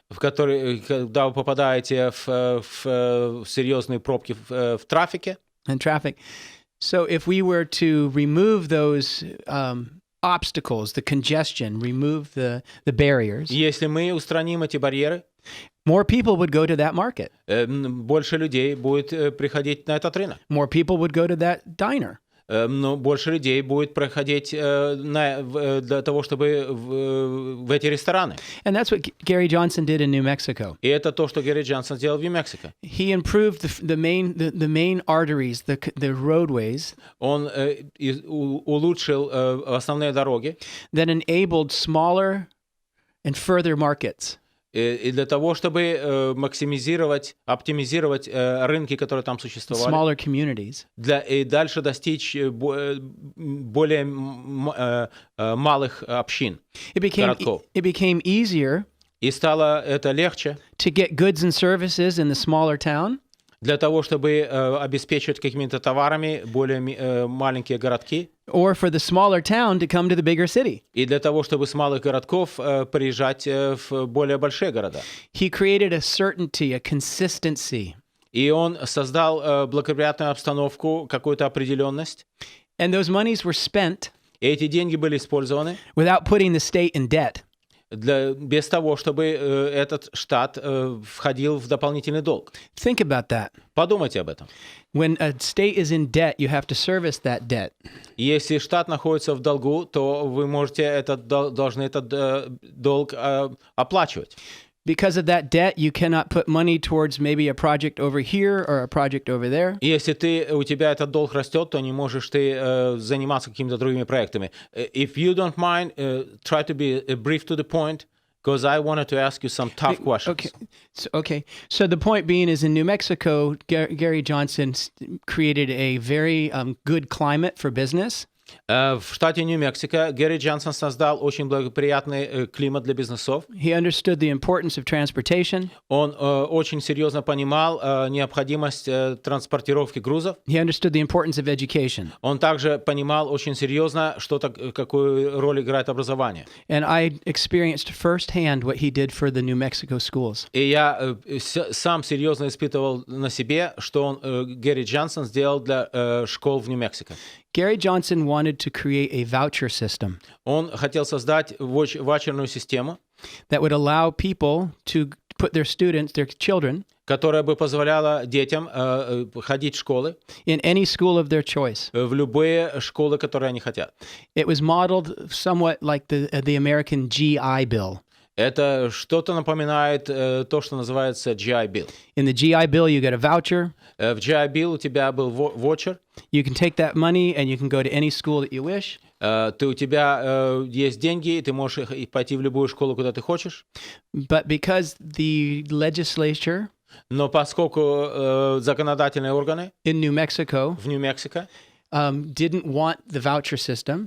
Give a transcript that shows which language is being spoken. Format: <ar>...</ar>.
<ru>В которые, когда вы попадаете в серьезные пробки в трафике.</ru> <en>And traffic. So if we were to remove those obstacles, the congestion, remove the barriers.</en> <ru>Если мы устраним эти барьеры,</ru> <en>more people would go to that market.</en> <ru>Больше людей будет приходить на этот рынок.</ru> <en>More people would go to that diner.</en> <ru>Но больше людей будет проходить для того, чтобы в эти рестораны.</ru> <en>And that's what Gary Johnson did in New Mexico.</en> <ru>И это то, что Гэри Джонсон сделал в Нью-Мексико.</ru> <en>He improved the main arteries, the roadways.</en> <ru>Он улучшил основные дороги.</ru> <en>That enabled smaller and further markets.</en> <ru>И для того, чтобы оптимизировать рынки, которые там существовали,</ru> <en>smaller communities.</en> <ru>И дальше достичь более малых общин, городков.</ru> <en>It became easier.</en> <ru>И стало это легче.</ru> <en>To get goods and services in the smaller town.</en> <ru>Для того, чтобы обеспечивать какими-то товарами более маленькие городки.</ru> <en>Or for the smaller town to come to the bigger city.</en> <ru>И для того, чтобы с малых городков приезжать в более большие города.</ru> <en>He created a certainty, a consistency.</en> <ru>И он создал благоприятную обстановку, какую-то определенность.</ru> <en>And those monies were spent.</en> <ru>И эти деньги были использованы.</ru> <en>Without putting the state in debt.</en> <ru>Без того, чтобы этот штат входил в дополнительный долг.</ru> <en>Think about that.</en> <ru>Подумайте об этом.</ru> <en>When a state is in debt, you have to service that debt.</en> <ru>Если штат находится в долгу, то вы должны этот долг оплачивать.</ru> <en>Because of that debt, you cannot put money towards maybe a project over here or a project over there.</en> <ru>И если у тебя этот долг растет, то не можешь ты заниматься какими-то другими проектами.</ru> <en>If you don't mind, try to be brief to the point, because I wanted to ask you some tough questions. Okay. So the point being is in New Mexico, Gary Johnson created a very good climate for business.</en> <ru>В штате Нью-Мексико Гэри Джонсон создал очень благоприятный климат для бизнесов.</ru> <en>He understood the importance of transportation.</en> <ru>Он очень серьезно понимал необходимость транспортировки грузов.</ru> <en>He understood the importance of education.</en> <ru>Он также понимал очень серьезно, какую роль играет образование.</ru> <en>And I experienced firsthand what he did for the New Mexico schools.</en> <ru>И я сам серьезно испытывал на себе, что Гэри Джонсон сделал для школ в Нью-Мексико.</ru> <en>Gary Johnson wanted to create a voucher system.</en> <ru>Он хотел создать ваучерную систему,</ru> <en>that would allow people to put their students, their children,</en> <ru>которая бы позволяла детям ходить в школы,</ru> <en>in any school of their choice.</en> <ru>В любые школы, которые они хотят.</ru> <en>It was modeled somewhat like the American GI Bill.</en> <ru>Это что-то напоминает то, что называется GI Bill.</ru> <en>In the GI Bill, you get a voucher.</en> <ru>В GI Bill у тебя был ваучер.</ru> <en>You can take that money and you can go to any school that you wish.</en> <ru>У тебя есть деньги, и ты можешь пойти в любую школу, куда ты хочешь.</ru> <en>But because the legislature,</en> <ru>но поскольку законодательные органы</ru> <en>in New Mexico,</en> <ru>в Нью-Мексико</ru> <en>didn't want the voucher system,</en>